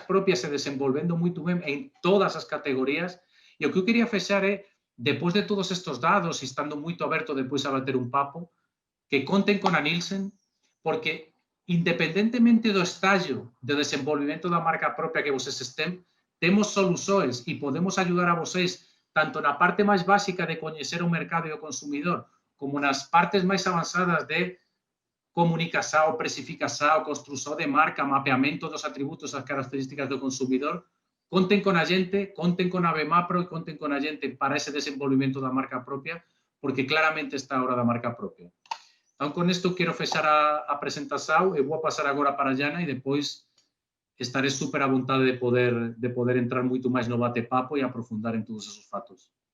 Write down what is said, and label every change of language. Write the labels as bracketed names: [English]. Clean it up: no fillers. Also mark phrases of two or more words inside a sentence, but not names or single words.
[Galician] propias se desenvolvendo moito ben en todas as categorías, e o que eu quería fechar é, depois de todos estes dados, e estando moito aberto depois a bater un papo, que conten con a Nielsen, porque independentemente do estallo de desenvolvimento da marca propia que vocês estén, [Portuguese] temos soluções e podemos ajudar a vocês [Galician] tanto na parte máis básica de coñecer o mercado e o consumidor, como nas partes máis avanzadas de comunicación, precificación, construción de marca, [Portuguese] mapeamento dos atributos, as características do consumidor, contem com a gente, contem com a Abemapro e contem com a gente para esse desenvolvimento da marca própria, porque claramente está a hora da marca própria. Então, com isto, quero fechar a apresentação. Eu vou passar agora para a Jana e depois estarei super à vontade de poder entrar muito mais no bate-papo e aprofundar em todos esses fatos.